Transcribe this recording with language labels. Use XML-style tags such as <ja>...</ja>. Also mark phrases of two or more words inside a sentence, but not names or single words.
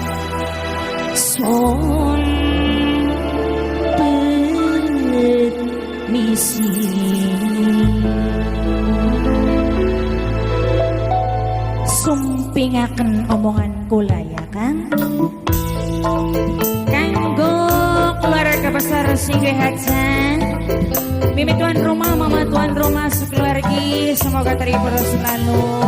<jv>son permisi sumpingaken omongan kula ya Kang kanggo keluarga besar Singwe Hajan Mimi tuan rumah, mama tuan rumah, sekeluargi, semoga terhibur selalu.</jv>